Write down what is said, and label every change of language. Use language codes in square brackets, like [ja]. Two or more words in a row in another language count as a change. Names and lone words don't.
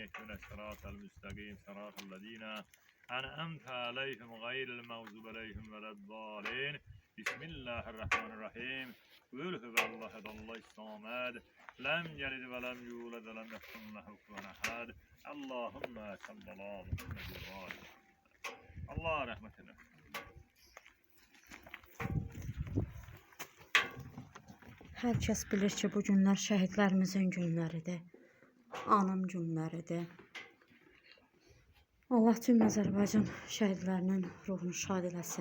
[ar] اهدنا الصراط المستقيم صراط الذين أنعمت عليهم غير المغضوب عليهم ولا الضالين. بسم الله الرحمن الرحيم. قل هو الله الصمد. لم يلد ولم يولد ولم يكن له كفوا أحد. اللهم صلى الله محمد وآل. [tr] Allah rahmetine. [az] Hər kəs bilir ki, bu günlər şəhidlərimizin günləridir. Anım günləridir. Allah tüm Azərbaycan şəhidlərinin ruhunu şad eləsin.